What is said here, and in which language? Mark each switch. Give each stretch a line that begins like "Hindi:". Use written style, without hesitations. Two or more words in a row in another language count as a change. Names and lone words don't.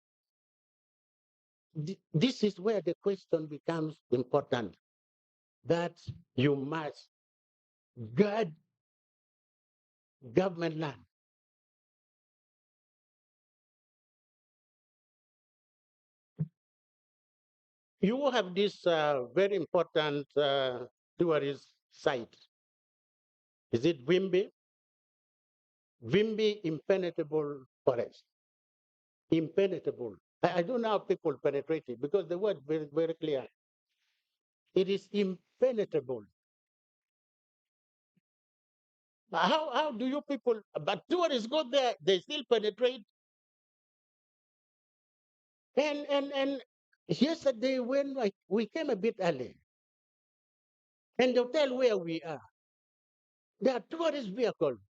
English: This is where the question becomes important, that you must guard government land. You have this very important tourist site. Is it Wimby? Wimby impenetrable forest. Impenetrable. I don't know how people penetrate it because the word very, very clear. It is impenetrable. How do you people, but tourists go there, they still penetrate. And yesterday when we came a bit early, and the hotel where we are, there are tourist vehicles.